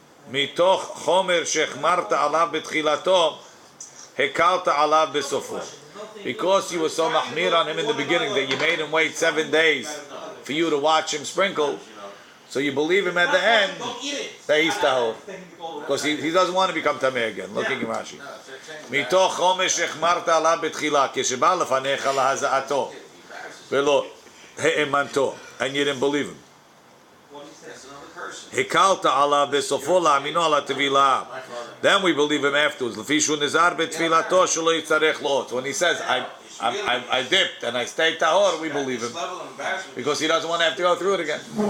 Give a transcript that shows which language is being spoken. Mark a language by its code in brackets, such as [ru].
[he] מתוך חומר שהחמרת עליו בתחילתו, הקלת עליו בסופו. [en] Because you were so mahmir on him in the beginning that you made him wait 7 days for you to watch him sprinkle, so you believe him at the end that he's tahor. Because he doesn't want to become tameh again. Looking at Rashi. [he] מתוך חומר שהחמרת עליו בתחילה, כשבא לפניך להזעתו, ולא האמנתו, [en] and you didn't believe him. Then we believe him afterwards. When he says, I dipped and I stayed tahor, we believe him. Because he doesn't want to have to go through it again.